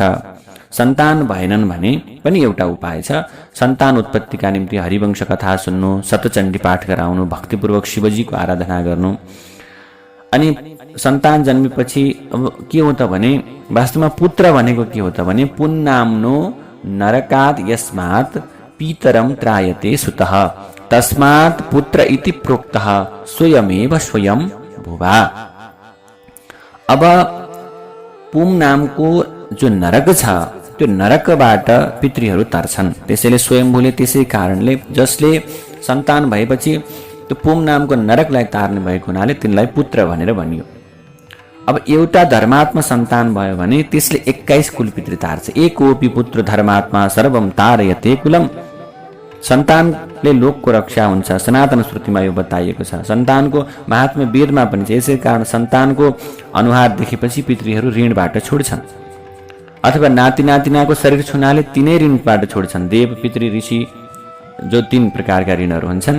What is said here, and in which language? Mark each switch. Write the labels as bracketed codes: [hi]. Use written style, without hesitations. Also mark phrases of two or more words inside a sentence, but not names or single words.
[ne] सन्तान भएनन् भने पनि एउटा उपाय छ, सन्तान उत्पत्तिका निम्ति हरिवंश कथा सुन्नु, सप्तचण्डी पाठ गराउनु, भक्तिपूर्वक शिवजीको आराधना गर्नु। अनि सन्तान जन्मेपछि अब के हो त भने वास्तवमा पुत्र भनेको के हो त भने [sa] पुन्नाम्नो नरकात् यस्मात् पितरम त्रायते सुतः तस्मात् पुत्र इति प्रोक्तः स्वयमेव स्वयं भुवा। [ne] अब पुम नामको जो नरक छ त्यो नरकबाट पितृहरू तर्छन्। त्यसैले स्वयम्भूले त्यसै कारणले जसले सन्तान भएपछि त्यो पुम नामको नरकलाई तार्ने भएको हुनाले तिनलाई पुत्र भनेर भनियो। अब एउटा धर्मात्मा सन्तान भयो भने त्यसले 21 कुल पितृ तार्छ। [sa] एकोपि पुत्र धर्मात्मा सर्वम तारयते कुलम। [ne] सन्तानले लोकको रक्षा हुन्छ। सनातन श्रुतिमा यो बताइएको छ। सन्तानको महात्म्य वेदमा पनि छ। यसै कारण सन्तानको अनुहार देखेपछि पितृहरू ऋणबाट छोड्छन्, अथवा नाति नातिनाको शरीर छुनाले तिनै ऋणबाट छोड्छन्। देव, पितृ, ऋषि जो 3 प्रकारका ऋणहरू हुन्छन्।